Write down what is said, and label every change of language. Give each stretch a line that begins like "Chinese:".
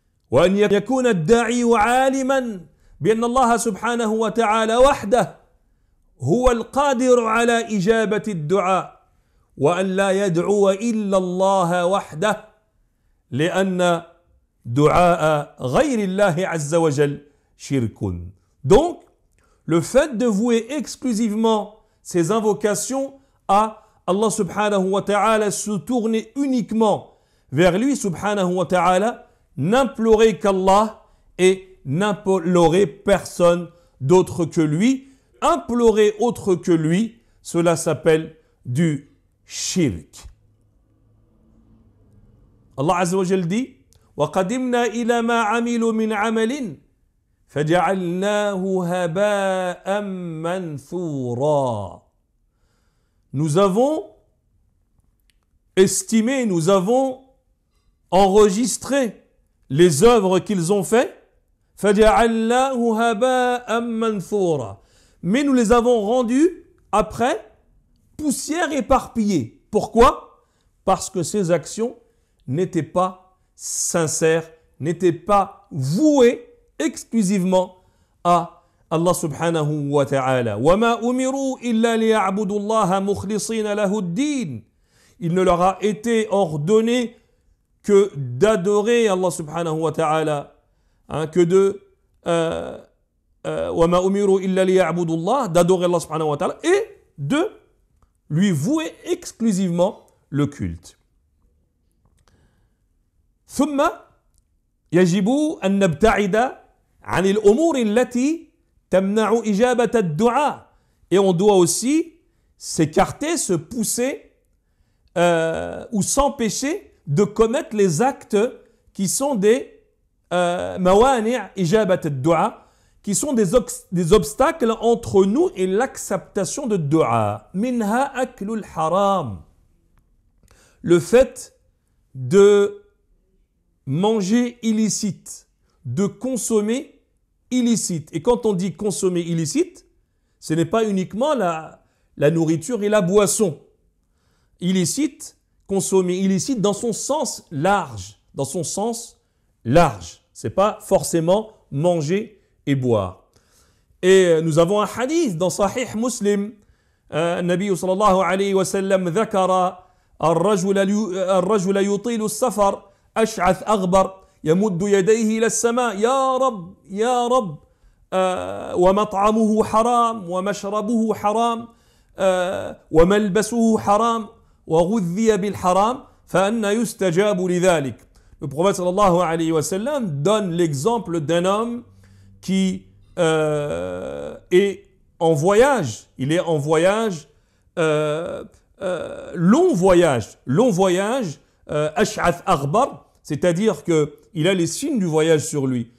Arabic: وأن يكون الداعي عالما بأن الله سبحانه وتعالى وحده هو القادر على إجابة الدعاء وأن لا يدعو إلا الله وحده لأن دعاء غير الله عز وجل شرك.
French: Donc, le fait de vouer exclusivement ses invocations à Allah subhanahu wa ta'ala, se tourner uniquement vers lui subhanahu wa ta'ala, n'implorer qu'Allah et n'implorer personne d'autre que lui. Implorer autre que lui, cela s'appelle du shirk. Allah azza wa jalla dit
Arabic: وَقَدِمْنَا إِلَى مَا عَمِلُوا مِنْ عَمَلٍ فَجَعَلْنَاهُ هَبَاءً مَنْثُورًا.
French: Nous avons estimé, nous avons enregistré les œuvres qu'ils ont fait,
Arabic: فَجَعَلْنَاهُ هَبَاءً مَنْثُورًا.
French: Mais nous les avons rendues après poussière éparpillée. Pourquoi? Parce que ces actions n'étaient pas sincères, n'étaient pas vouées exclusivement à Allah subhanahu wa ta'ala.
Arabic: وَمَا أُمِرُوا إِلَّا لِيَعْبُدُوا اللَّهَ مُخْلِصِينَ لَهُ الدِّينَ.
French: Il ne leur a été ordonné que d'adorer Allah subhanahu wa ta'ala, que de
Arabic: وَمَا أُمِرُوا إِلَّا لِيَعْبُدُوا اللَّهَ,
French: d'adorer Allah subhanahu wa ta'ala et de lui vouer exclusivement le culte.
Arabic: ثم يجب أن نبتعد عن الأمور التي تمنع إجابة الدعاء.
French: Et on doit aussi s'écarter, se pousser ou s'empêcher de commettre les actes qui sont des
Arabic: mawani' ijabat ad-du'a,
French: qui sont des obstacles entre nous et l'acceptation de dua.
Arabic: Minha aklul haram.
French: Le fait de manger illicite, de consommer illicite. Et quand on dit consommer illicite, ce n'est pas uniquement la nourriture et la boisson. Illicite, consommer illicite dans son sens large. Dans son sens large. Ce n'est pas forcément manger et boire. Et nous avons un hadith dans Sahih Muslim
Arabic: النبي صلى الله عليه وسلم ذكر الرجل يطيل السفر أشعث أغبر يمد يديه إلى السماء يا رب يا رب ومطعمه حرام ومشربه حرام وملبسه حرام وغذي بالحرام فأنى يستجاب لذلك.
French: Le prophète sallallahu alayhi wa sallam donne l'exemple d'un homme qui est en voyage. Il est en voyage, long voyage,
Arabic: ash'ath aghbar,
French: c'est-à-dire qu'il a les signes du voyage sur lui.